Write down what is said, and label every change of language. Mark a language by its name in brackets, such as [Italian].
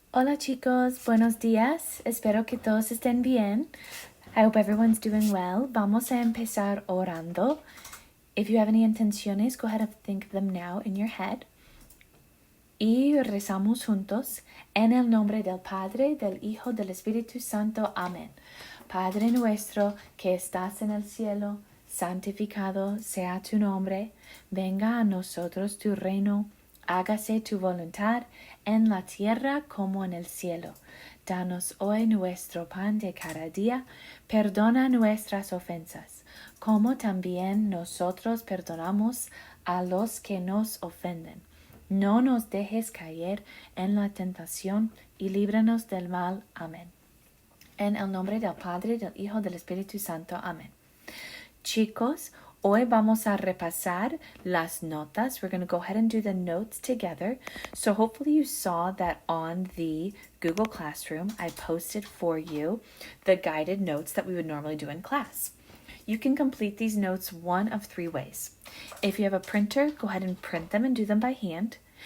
[Spanish] Hola chicos, buenos días. Espero que todos estén bien. [English] I hope everyone's doing well. [Spanish] Vamos a empezar orando. [English] If you have any intenciones, go ahead and think of them now in your head. [Spanish] Y rezamos juntos en el nombre del Padre, del Hijo, del Espíritu Santo. Amén. Padre nuestro que estás en el cielo, santificado sea tu nombre. Venga a nosotros tu reino. Hágase tu voluntad en la tierra como en el cielo. Danos hoy nuestro pan de cada día. Perdona nuestras ofensas, como también nosotros perdonamos a los que nos ofenden. No nos dejes caer en la tentación y líbranos del mal. Amén. En el nombre del Padre, del Hijo, del Espíritu Santo. Amén. Chicos, hoy vamos a repasar las notas. [English] We're going to go ahead and do the notes together. So hopefully you saw that on the Google Classroom, I posted for you the guided notes that we would normally do in class. You can complete these notes one of three ways. If you have a printer, go ahead and print them and do them by hand.